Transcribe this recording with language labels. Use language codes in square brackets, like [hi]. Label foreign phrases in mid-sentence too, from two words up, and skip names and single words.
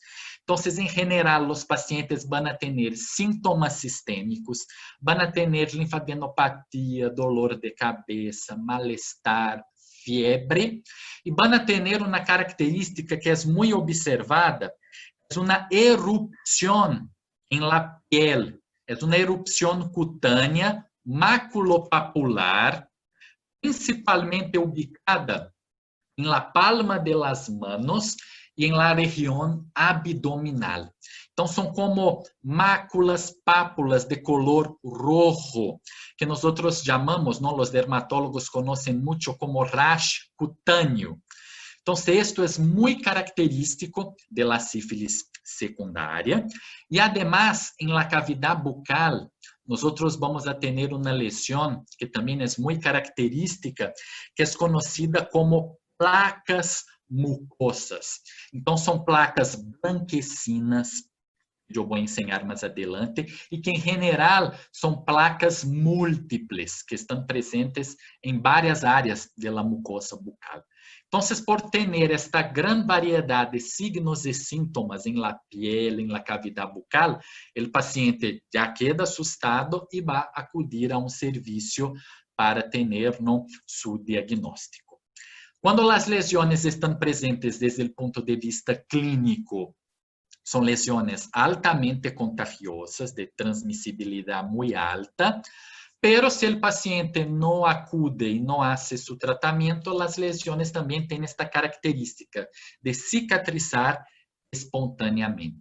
[pt] Então, em geral, os pacientes vão ter sintomas sistêmicos, vão ter linfadenopatia, dolor de cabeça, mal-estar, fiebre, e vão ter uma característica que é muito observada, é uma erupção em [es] la piel, [pt] é uma erupção cutânea, maculopapular, principalmente ubicada em [es] la palma de las manos [pt] e em la região abdominal. Então, são como máculas, pápulas de [es] color rojo, [pt] que nós chamamos, não, os dermatólogos conhecem muito como rash cutâneo. Então, isto é muito característico [es] de la sífilis [pt] secundária. E, además, em la cavidade bucal, nós vamos a ter uma lesão que também é muito característica, que é conhecida como placas mucosas. Então, são placas blanquecinas, que eu vou ensinar mais adelante, e que, em geral, são placas múltiples, que estão presentes em várias áreas da mucosa bucal. Então, por ter esta grande variedade de signos e sintomas em [es] la piel, [pt] em la cavidade bucal, o paciente já queda assustado e vai acudir a serviço para ter seu diagnóstico. Quando as lesões estão presentes desde o ponto de vista clínico, são lesões altamente contagiosas, de transmissibilidade muito alta, pero se o paciente não acude e não hace seu tratamento, as lesões também têm esta característica de cicatrizar espontaneamente.